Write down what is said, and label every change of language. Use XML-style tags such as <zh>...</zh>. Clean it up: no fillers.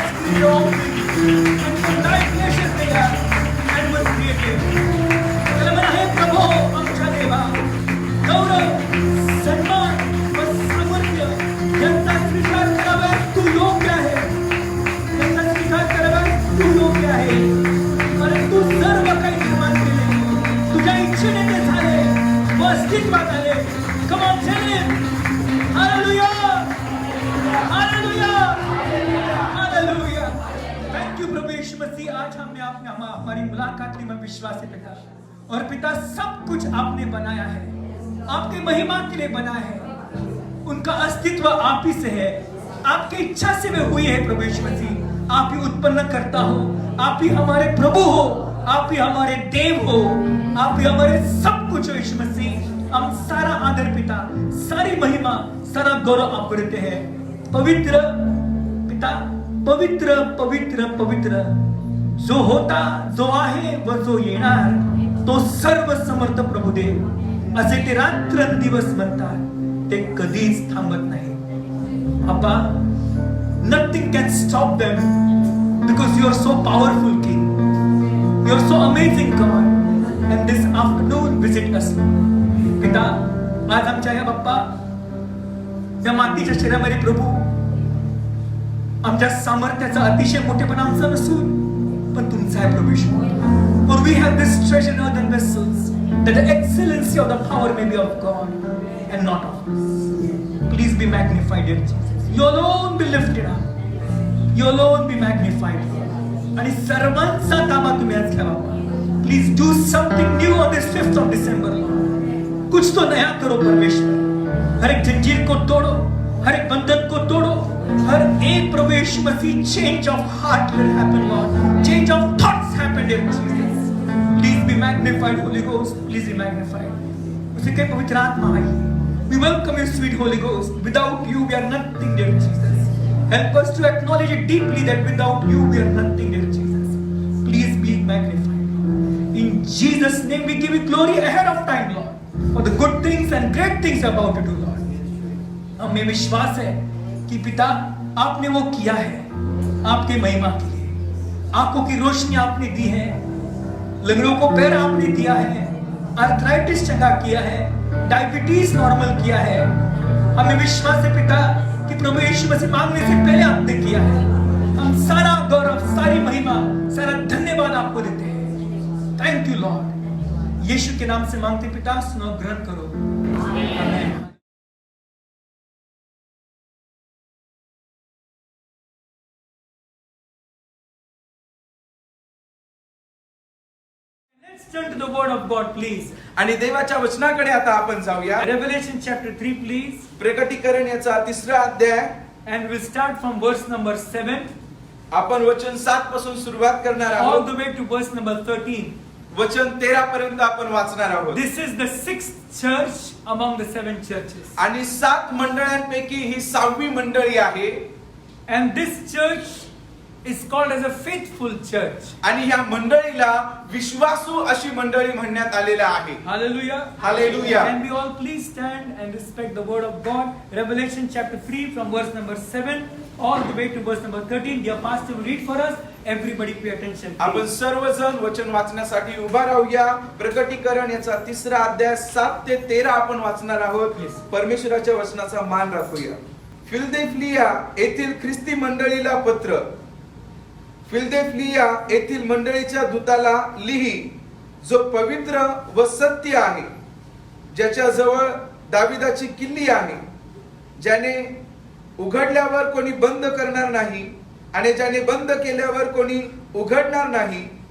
<en>created all things. And from thy pleasure they are and was created.</en> <mr>त्याला म्हणा, हे प्रभो आमच्या देवा, गौरव, सन्मान व सामर्थ्य यांचा स्वीकार करावा, तू योग्य आहे. यांचा स्वीकार करावा, तू योग्य आहे. कारण तू सर्व काही निर्माण केले, तुझ्या इच्छेने ते झाले व अस्तित्वात आले.</mr> <en>Come on, tell him. Hallelujah. Hallelujah. Hallelujah. Thank you प्रभु यीशु मसीह.</en> <hi>आज हमने हमारी मुलाकात ली में विश्वास है पिता. और पिता सब कुछ आपने बनाया है, आपके महिमा के लिए बनाया है. उनका अस्तित्व आप ही से है, आपकी इच्छा से वे हुई है प्रभु यीशु मसीह. आप ही उत्पन्न करता हो, आप ही हमारे प्रभु हो, आप ही हमारे देव हो, आप ही हमारे सब कुछ हो यीशु मसीह. हम सारा आदर पिता, सारी महिमा, सारा गौरव आपको देते हैं.</hi> <mr>पवित्र पिता, पवित्र पवित्र पवित्र, जो होता, जो आहे व जो येणार, तो सर्व समर्थ प्रभुदेव. असे ते रात्रंदिवस म्हणतात, ते कधीच थांबत नाही.</mr> <en>अप्पा, nothing can stop them because you are so powerful King. You are so amazing God. And this afternoon visit us.</en> <mr>पिता, आज आमच्या या बाप्पा या मातीच्या शरीरामध्ये प्रभू आमच्या सामर्थ्याचा अतिशय मोठेपणा आमचा नसून पण तुमचा आहे प्रभू यीशु.</mr> <en>For we have this treasure in earthen vessels, that the excellency of the power may be of God and not of us. Please be magnified, dear Jesus. You alone be lifted up. You alone be magnified.</en> <mr>आणि सर्वांचा ताबा तुम्ही आज घ्या बाबा.</mr> <en>Please do something new on this 5th of December.</en> <hi>कुछ तो नया करो परमेश्वर. हर एक जंजीर को तोड़ो, हर एक बंधन को तोड़ो. हर एक</hi> <en>प्रभु Yeshu Masih change of heart will happen, Lord. Change of thoughts happen, dear Jesus. Please be magnified, Holy Ghost. Please be magnified.</en> <hi>उसे कहे पवित्र आत्मा आइए.</hi> <en>We welcome you, sweet Holy Ghost. Without you, we are nothing, dear Jesus. Help us to acknowledge it deeply that without you, we are nothing, dear Jesus. Please be magnified. In Jesus' name, we give you glory ahead of time, Lord, for the good things and great things about to do, Lord.</en> <hi>हमें विश्वास है कि पिता आपने वो किया है आपके महिमा के लिए. आंखों की रोशनी आपने दी है, लंगड़ों को पैर आपने दिया है, आर्थराइटिस चंगा किया है, डायबिटीज नॉर्मल किया है. हमें विश्वास है पिता कि प्रभु यीशु मसीह मांगने से पहले आपने किया है. हम सारा गौरव, सारी महिमा, सारा धन्यवाद आपको देते हैं.</hi> <en>Thank you Lord.</en> <hi>यीशु के नाम से मांगते पिता, सुनो, ग्रहण करो. आमीन.</hi> <en>Let's turn to the word of God, please.</en> <mr>आणि देवाच्या वचनाकडे आता आपण जाऊया.</mr> <en>Revelation chapter 3, please.</en> <mr>प्रकटीकरण याचा 3रा अध्याय.</mr> <en>And we'll start from verse number 7</en> <mr>आपण वचन 7 पासून सुरुवात करणार</mr> <en>all</en> <mr>आहोत.</mr> <en>the way to verse number 13.</en> <mr>वचन 13 पर्यंत आपण वाचणार आहोत.</mr> <en>This is the 6th church among the 7 churches.</en> <mr>आणि 7 मंडळांपैकी ही 6वी मंडळी आहे.</mr> <en>And this church is called as a faithful church.</en> <mr>आणि ह्या मंडळीला विश्वासू अशी मंडळी म्हणण्यात आलेला आहे.</mr> <en>Hallelujah. Hallelujah. And we all please stand and respect the word of God. Revelation chapter 3 from verse number 7 all the way to verse number 13. Dear pastor will read for us. Everybody pay attention.</en> <mr>आपण सर्वजण वचन वाचण्यासाठी उभा राहूया. प्रकटीकरण याचा 3रा अध्याय 7 ते 13 आपण वाचणार आहोत. परमेश्वराच्या वचनाचा मान राखूया. फिलदेल्फिया येथील ख्रिस्ती मंडळीला पत्र. फिलदेल्फिया येथील मंडळीच्या दूताला लिही, जो पवित्र व सत्य आहे, ज्याच्या जवळ दाविदाची किल्ली आहे, ज्याने उघडल्यावर कोणी बंद करणार नाही आणि ज्याने बंद केल्यावर कोणी उघडणार नाही.</mr>